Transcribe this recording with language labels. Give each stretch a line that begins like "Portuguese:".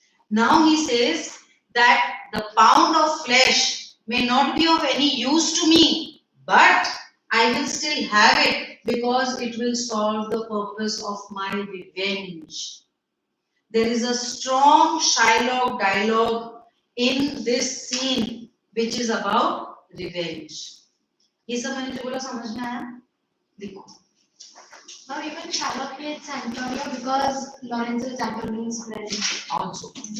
English: Now he says that the pound of flesh may not be of any use to me, but I will still have it because it will solve the purpose of my revenge. There is a strong Shylock dialogue in this scene which is about revenge.
Hindi: ये सब मैंने जो बोला समझ में आया? देखो.
English: Now even Shylock hates Antonio because Lorenzo is Antonio's friend. Also.